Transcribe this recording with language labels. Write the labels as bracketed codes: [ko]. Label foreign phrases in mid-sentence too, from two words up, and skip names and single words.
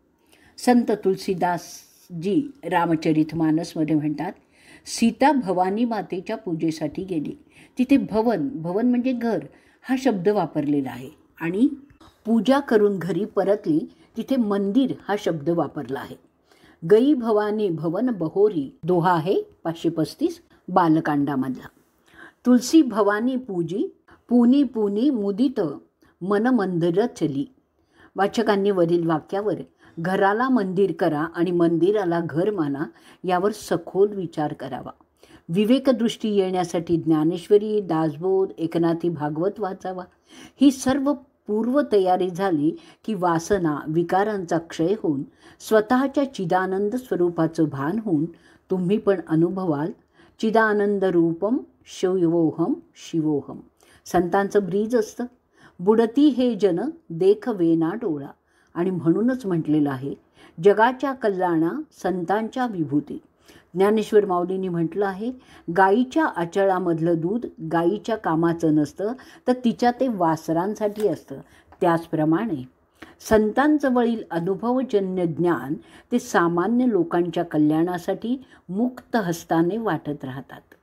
[mr] संत तुलसीदासजी रामचरितमानसमध्ये म्हणतात, सीता भवानी मातेच्या पूजेसाठी गेली. तिथे भवन म्हणजे घर हा शब्द वापरलेला आहे आणि पूजा करून घरी परतली, तिथे मंदिर हा शब्द वापरला आहे. [awa] गई भवानी भवन बहोरी, [mr] दोहा आहे 535 बालकांडामधला. [awa] तुलसी भवानी पूजी, पुनी पुनी मुदित [mr] मन मंदिर चली. वाचकांनी वरील वाक्यावर घराला मंदिर करा आणि मंदिराला घर माना यावर सखोल विचार करावा. विवेकदृष्टी येण्यासाठी ज्ञानेश्वरी, दासबोध, एकनाथी भागवत वाचावा. ही सर्व पूर्वतयारी झाली की वासना विकारांचा क्षय होऊन स्वतःच्या चिदानंद स्वरूपाचं भान होऊन तुम्ही पण अनुभवाल [sa] चिदानंद रूपम शिवोहम शिवोहम. [mr] संतांचं ब्रीज असतं, बुडती हे जन देख वेना डोळा. आणि म्हणूनच म्हटलेलं आहे, जगाच्या कल्याणा संतांच्या विभूती. ज्ञानेश्वर माऊलींनी म्हटलं आहे, गाईच्या आचळामधलं दूध गाईच्या कामाचं नसतं, तर तिच्या ते वासरांसाठी असतं. त्याचप्रमाणे संतांजवळील अनुभवजन्य ज्ञान ते सामान्य लोकांच्या कल्याणासाठी मुक्त हस्ताने वाटत राहतात.